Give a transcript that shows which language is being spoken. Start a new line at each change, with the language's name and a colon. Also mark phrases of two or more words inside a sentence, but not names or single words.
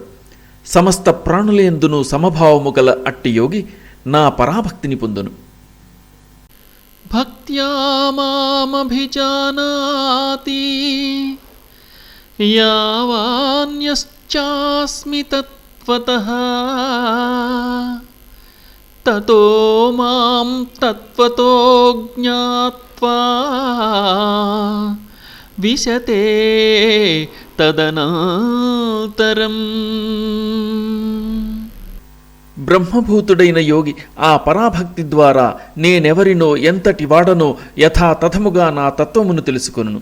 Telugu: సమస్త ప్రాణులయందును సమభావము గల అట్టి యోగి నా పరాభక్తిని పొందును.
Sanskrit: భక్త్యా మామభిజానాతి యావాన్యశ్చాస్మి తత్వతః తతో మాం తత్వతో జ్ఞాత్వా విశతే తదనంతరం.
Telugu: బ్రహ్మభూతుడైన యోగి ఆ పరాభక్తి ద్వారా నేనెవరినో ఎంతటి వాడనో యథాతథముగా నా తత్వమును తెలుసుకొనును.